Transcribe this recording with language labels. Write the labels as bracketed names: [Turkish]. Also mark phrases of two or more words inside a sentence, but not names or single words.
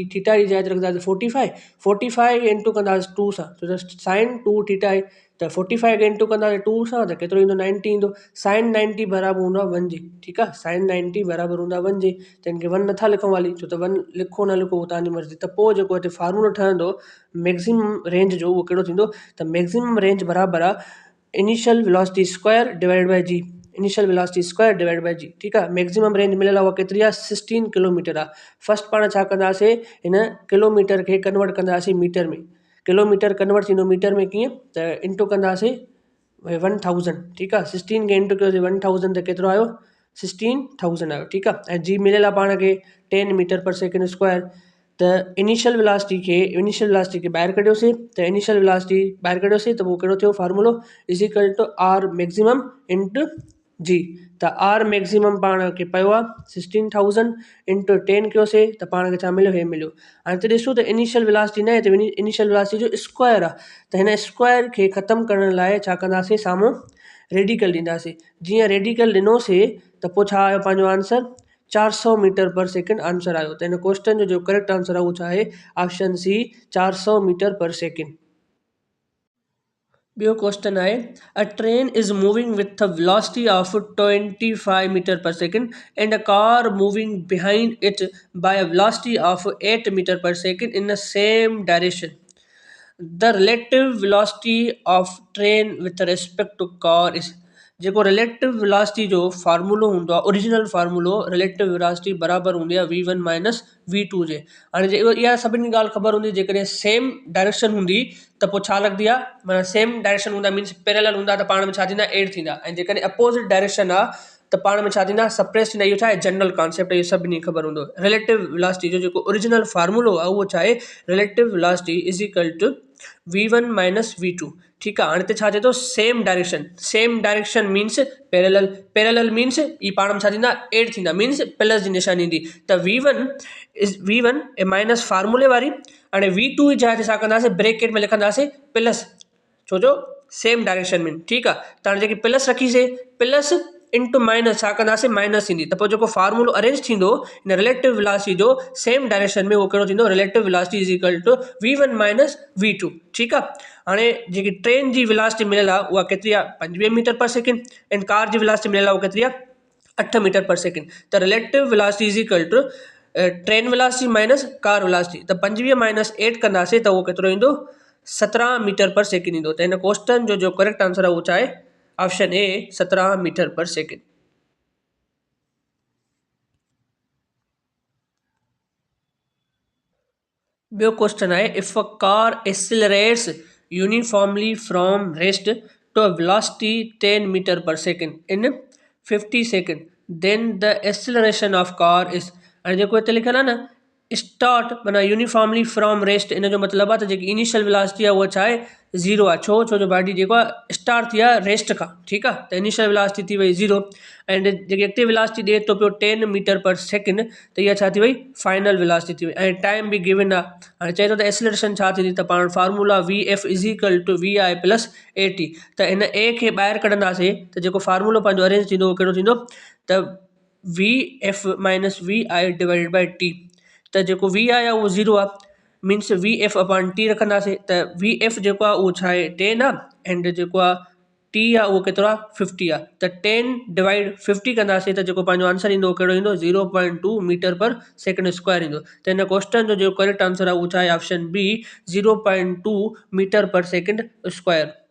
[Sindhi] थीटा जी जाइ ते रखंदासीं 45 इंटू कंदासीं 2 सां, छो त sin 2θ आहे, त 45 इंटू कंदासीं 2 सां त केतिरो ईंदो, 90 ईंदो। sin 90 बराबरि हूंदो आहे 1 जे। ठीकु आहे, sin 90 बराबरि हूंदो आहे 1 जे। त हिनखे 1 नथा लिखूं हाली, छो त 1 लिखो न लिखो उहो तव्हांजी मर्ज़ी। त पोइ जेको हिते फार्मूलो ठहंदो [English] maximum range [Sindhi] जो, उहो कहिड़ो थींदो, त [English] maximum range [Sindhi] बराबरि आहे [English] initial velocity square divide by g. Initial velocity square divide by g. [Sindhi] ठीकु आहे, [English] maximum range [Sindhi] मिलियल आहे उहा केतिरी आहे, 16 किलोमीटर आहे। फर्स्ट पाण छा कंदासीं, हिन किलोमीटर खे कन्वर्ट कंदासीं मीटर में। किलोमीटर कन्वर्ट थींदो मीटर में कीअं, त इंटू कंदासीं 1000। ठीकु आहे, 16 खे इंटू कयोसीं 1000 त केतिरो आयो, 16000 आयो। ठीकु आहे, ऐं जी मिलियल आहे पाण खे 10 [English] meter per second square. [Sindhi] त [English] initial velocity [Sindhi] खे ॿाहिरि कढियोसीं, त [English] initial velocity [Sindhi] ॿाहिरि कढियोसीं त पोइ कहिड़ो थियो फार्मूलो, = [English] R maximum into g, [Sindhi] त [English] R maximum [Sindhi] पाण खे पियो आहे 16,000 इंटू 10 कयोसीं त पाण खे छा मिलियो, हे मिलियो। हाणे त ॾिसूं त [English] initial velocity [Sindhi] न आहे त [English] initial velocity [Sindhi] जो स्क्वायर आहे, त हिन स्क्वायर खे ख़तमु करण लाइ छा कंदासीं, साम्हूं रेडिकल ॾींदासीं। जीअं रेडिकल ॾिनोसीं त पोइ छा आयो पंहिंजो आंसर, 400 [English] meter per second answer [Sindhi] आयो। त हिन क्वेश्चन जो [English] correct answer [Sindhi] आहे उहो छा आहे, [English] Option C, 400 meter per second. [Sindhi] ॿियो क्वेश्चन आहे, [English] A train is moving with a velocity of 25 meter per second and a car moving behind it by a velocity of 8 meter per second in the same direction. The relative velocity of train with respect to car is. [Sindhi] जेको [English] relative velocity [Sindhi] जो फार्मूलो हूंदो आहे, ओरिजिनल फार्मूलो [English] relative velocity [Sindhi] बराबरि हूंदी आहे [English] V1 minus V2 [Sindhi] जे। हाणे जेको इहा सभिनी ॻाल्हि ख़बर हूंदी, जेकॾहिं [English] same direction [Sindhi] हूंदी त पोइ छा लॻंदी आहे, माना [English] same direction [Sindhi] हूंदा [English] means parallel [Sindhi] हूंदा त पाण में छा थींदा, एड थींदा। ऐं जेकॾहिं [English] opposite direction [Sindhi] आहे त पाण में छा थींदा, सप्रेस थींदा। इहो छा आहे, [English] general concept, [Sindhi] इहो सभिनी ख़बर हूंदो। [English] relative velocity [Sindhi] जो जेको ओरिजिनल फार्मूलो आहे उहो छा आहे, [English] Relative velocity is equal to V1 minus V2. [Sindhi] ठीकु आहे। हाणे त छा चए थो, [English] same direction, same direction means parallel, parallel means [Sindhi] ई पाण में छा थींदा, एड थींदा, [English] means plus [Sindhi] जी निशानी ईंदी। त V1 ए माइनस फार्मूले वारी, हाणे V2 जी जाइ ते छा कंदासीं, ब्रेकेट में लिखंदासीं प्लस, छो जो [English] same direction [Sindhi] में। ठीकु आहे। त हाणे जेकी प्लस रखीसीं, [English] plus into minus [Sindhi] छा कंदासीं, माइनस ईंदी। त पोइ जेको फार्मूलो अरेंज थींदो हिन [English] relative velocity [Sindhi] जो [English] same direction [Sindhi] में, उहो कहिड़ो थींदो, [English] Relative velocity is equal to V1 minus V2. [Sindhi] ठीकु आहे। हाणे जेकी ट्रेन जी वेलोसिटी मिलियल आहे उहा केतिरी आहे, 25 [English] meter per second, and car [Sindhi] जी वेलोसिटी मिलियल आहे उहा केतिरी आहे, 8 [English] meter per second. त relative velocity is equal to train velocity minus car velocity. [Sindhi] त 25 माइनस 8 कंदासीं त उहो केतिरो ईंदो, 17 [English] meter per second [Sindhi] ईंदो। त हिन क्वेश्चन जो [English] correct answer [Sindhi] आहे उहो छा आहे, [English] Option A, 17 meter per second. [Sindhi] ॿियो क्वेश्चन आहे, [English] if a car accelerates uniformly from rest to a velocity 10 meter per second in 50 second then the acceleration of car is. [Sindhi] हाणे जेको हिते लिखियलु आहे न, स्टार्ट माना [English] uniformly from rest, [Sindhi] इन जो मतिलबु आहे त जेकी [English] initial velocity [Sindhi] आहे उहा छा आहे, ज़ीरो आहे। छो जो बॉडी जेको आहे स्टार्ट थी आहे रेस्ट खां। ठीकु आहे। त [English] initial velocity [Sindhi] थी वई ज़ीरो, एंड जेकी [English] active velocity [Sindhi] ॾिए थो पियो 10 [English] meter per second, [Sindhi] त इहा छा थी वई, [English] final velocity [Sindhi] थी वई। ऐं टाइम बि गिवन आहे। हाणे चए थो त एक्सिलरेशन छा थींदी, त पाण फार्मूला [English] VF is equal to VI plus AT. [Sindhi] त हिन ए खे ॿाहिरि कढंदासीं त जेको फार्मूलो पंहिंजो अरेंज थींदो उहो कहिड़ो थींदो, त [English] VF minus VI divided by T. [Sindhi] त जेको VI आहे उहो ज़ीरो आहे, [English] means VF upon T [Sindhi] रखंदासीं। त VF जेको आहे उहो छा आहे, 10 आहे, एंड जेको आहे T आहे उहो केतिरो आहे, 50 आहे। त 10 डिवाइड 50 कंदासीं त जेको पंहिंजो आंसर ईंदो कहिड़ो ईंदो, 0.2 [English] meter per second square [Sindhi] ईंदो। त हिन क्वेश्चन जो [English] correct answer [Sindhi] आहे उहो छा आहे, [English] Option B, 0.2 meter per second square.